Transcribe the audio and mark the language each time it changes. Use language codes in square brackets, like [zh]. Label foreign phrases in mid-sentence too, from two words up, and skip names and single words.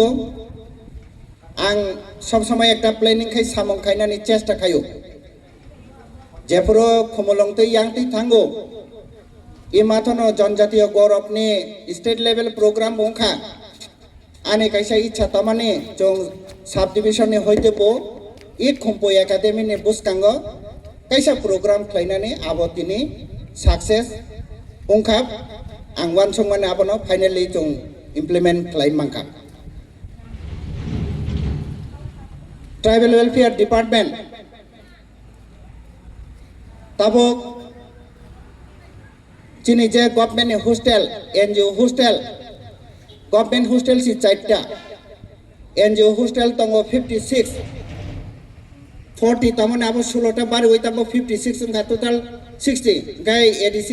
[trp] আং সব সময় একটা প্ল্যানিং খাই সামং খাইনানি চেষ্টা খাইও যেপুরো খুমলংতে ইয়াংতে থাঙ্গো ই মাথনো জনজাতীয় গৌরবনি [en] state level program [trp] বংখা আনে কাইসা ইচ্ছা তামানে জং সাব ডিভিশনে হইতেবো ই খুম্পো একাডেমিনি বুসকাঙ্গ কাইসা প্রোগ্রাম খাইনানি আবো তিনি সাকসেস বংখা আং ওয়ান সংমানে আবনো ফাইনালি জং ইমপ্লিমেন্ট খাই মাংখা [en] Tribal Welfare Department [trp] tabuk chini je [en] government hostel NGO hostel government hostel [trp] si chaita [en] NGO hostel [trp] tongo 56 40 tamone abo 16 ta bari oi tamo 56 unga total 60 gai ADC